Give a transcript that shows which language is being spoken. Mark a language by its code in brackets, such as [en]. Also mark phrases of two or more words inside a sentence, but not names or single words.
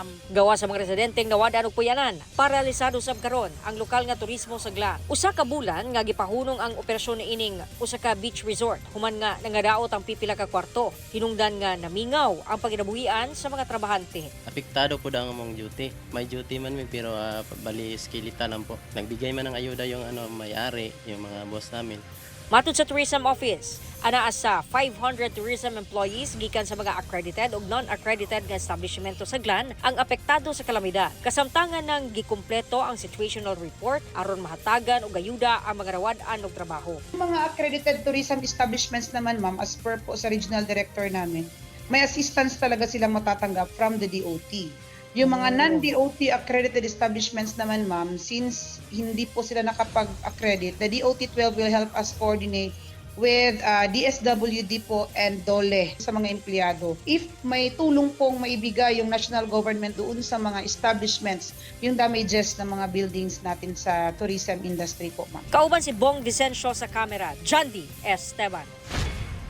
[ceb] Gawas sa mga residenteng nawada og puyanan, paralisado sab karon ang lokal nga turismo sa Glan. Usa ka bulan nga gipahunong ang operasyon ni ining usa ka beach resort human nga nangadaot ang pipila ka kwarto. Hinungdan nga namingaw ang paginabuhian sa mga trabahante. Apektado po daw ang among duty. May duty man mi pero bali skilitan lang po. [tl] Nagbigay man ng ayuda yung may-ari, yung mga boss namin. [ceb] Matud sa Tourism Office, anaa sa 500 [en] tourism employees [ceb] gikan sa mga accredited ug non-accredited nga establishmento sa Glan ang apektado sa kalamidad. Kasamtangan ng gikumpleto ang situational report aron mahatagan og ayuda ang mga rawad-an og trabaho. [tl] Mga [en] accredited tourism establishments [tl] naman, ma'am, [en] as per [tl] po sa [en] regional director [tl] namin, may assistance talaga silang matatanggap [en] from the DOT. [tl] Yung mga [en] non-DOT accredited establishments [tl] naman, ma'am, since hindi po sila nakapag-accredit, [en] the DOT 12 will help us coordinate with DSWD po and DOLE [tl] sa mga empleyado. If may tulong pong maibigay yung [en] national government [tl] doon sa mga establishments, yung damages ng mga buildings natin sa [en] tourism industry [tl] po, ma'am. [ceb] Kauban si Bong Vicencio sa kamera, John D.